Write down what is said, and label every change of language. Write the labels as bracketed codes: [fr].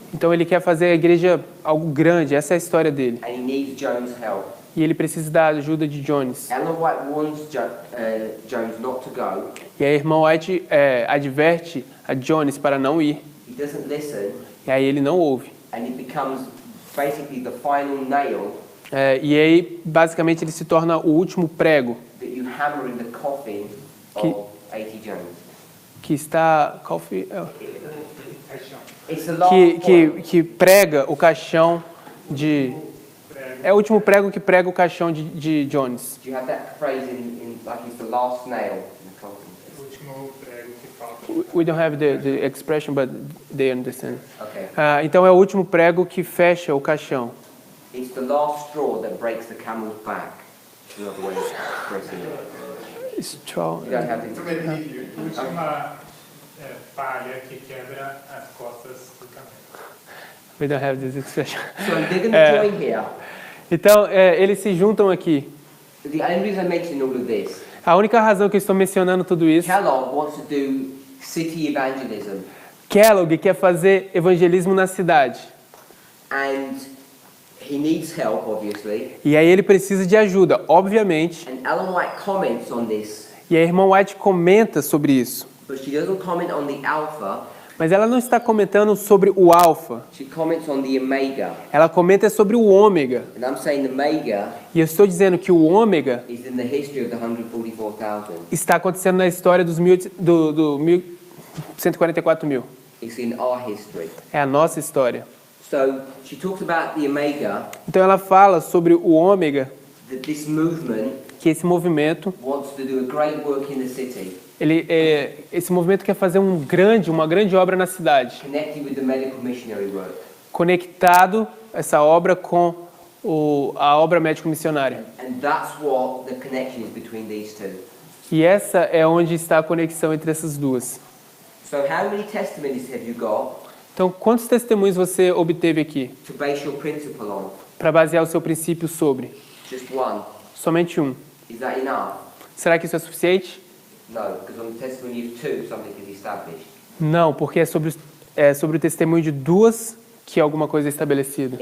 [pt] Então ele quer fazer a igreja algo grande, essa é a história dele. [en] And he needs Jones' help. [pt] E ele precisa da ajuda de Jones. [en] Ellen White warns Jones not to go. [pt] E a irmã White adverte a Jones para não ir. [en] He doesn't listen. [pt] E aí ele não ouve. [en] And it becomes basically the final nail [pt] E aí, basicamente, ele se torna o último prego [en] that you hammer in the coffin [pt] Que- [en] of A.T. Jones. [pt] que está... Paixão. [en] It's the last point. [pt] que prega o caixão de... É o último prego que prega o caixão de Jones. [en] Do you have that phrase in like it's the last nail in the coffin? [pt] O último prego que falta. [en] We don't have the expression, but they understand. Okay. [pt] Então é o último prego que fecha o caixão. [en] It's the last straw that breaks the camel's back. Another way of expressing it. Straw. You don't have to. [pt] Última palha que quebra as costas do camelo. [en] We don't have this expression. So they're going to join here. [pt] Então, eles se juntam aqui. [en] The only reason I mention all of this, [pt] A única razão que eu estou mencionando tudo isso [en] Kellogg wants to do city evangelism. [pt] Kellogg quer fazer evangelismo na cidade. [en] And he needs help, obviously. [pt] E aí ele precisa de ajuda, obviamente. [en] And Ellen White comments on this, [pt] E a irmã White comenta sobre isso. [en] but she doesn't comment on the alpha, [pt] Mas ela não está comentando sobre o alfa. [en] she comments on the omega. [pt] Ela comenta sobre o ômega. [en] And I'm saying the omega [pt] E eu estou dizendo que o ômega [en] is in the history of the 144,000. [pt] está acontecendo na história dos 144 mil. [en] It's in our history. [pt] É a nossa história. [en] So she talks about the omega, [pt] Então ela fala sobre o ômega, [en] that this movement [pt] que esse movimento, [en] wants to do a great work in the city, [pt] esse movimento quer fazer uma grande obra na cidade, [en] connected with the medical missionary work. [pt] conectado essa obra com a obra médico-missionária. [en] And that's what the connection is between these two. [pt] E essa é onde está a conexão entre essas duas. [en] So how many testimonies have you got [pt] Então, quantos testemunhos você obteve aqui [en] to base your principle on? [pt] para basear o seu princípio sobre? [en] Just one. [pt] Somente um. [en] Is that enough? [pt] Será que isso é suficiente? [en] No, because on the testimony of two, something is established. [pt] Não, porque é sobre o testemunho de duas que alguma coisa é estabelecida.